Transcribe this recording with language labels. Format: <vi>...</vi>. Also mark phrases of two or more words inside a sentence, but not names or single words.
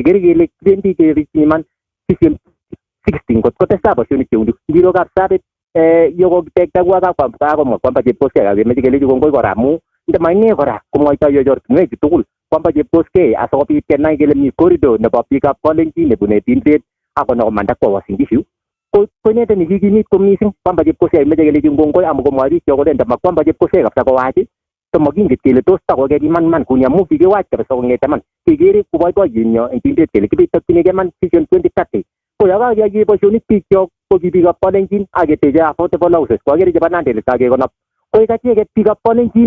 <kln>Kekere kele bendi kepiman 16 kot kotestai boisionik cheu ngiro Kapsabet yokokitekta kakomwa kwamba Chepkoskei kemeche kelechi kongoi kora amu ndamaine kora komwoitoi ortinwek tugul kwamba Chepkoskei asikobit kenai kele mi corridor nebo biikab Kalenjin nebune tinset akonyo komanda kwa Uasin Gishu. Ko inete nikikimit ko mising kwamba Chepkoskei meche kelechi kongoi amu komwa biik kole ndama kwamba Chepkoskei kabisa kowach tomakingit kele tos takoker iman kuni amu kikewach kabisa kong'ete man kekere koboiboiyenyo eng tinset kele kibetokchinigei man vision 2030. Ko yakakiyai boisionik biikchok ko ki biikab Kalenjin aketeche</kln> <en>affordable houses</en> <kln>kwakere chebo Nandi kakekonop ko ikachiket biikab Kalenjin</kln>